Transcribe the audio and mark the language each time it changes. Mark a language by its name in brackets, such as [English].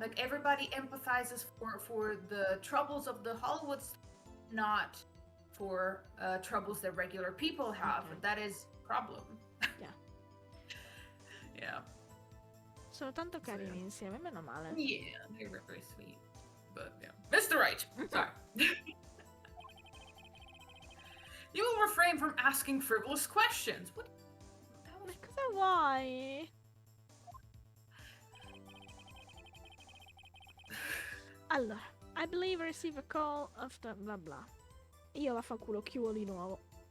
[English] Like everybody empathizes for the troubles of the Hollywood stars, not for troubles that regular people have. Okay. That is a problem. Yeah. Yeah. [Italian] Sono tanto carini insieme, meno male. [English] Yeah, they're very sweet. But yeah. Mr. Right. Sorry. You will refrain from asking frivolous questions. What? [Italian] Ma cosa vuoi? Allora, [English] I believe I receive a call after bla bla. [Italian] Io vaffanculo, chiudo di nuovo.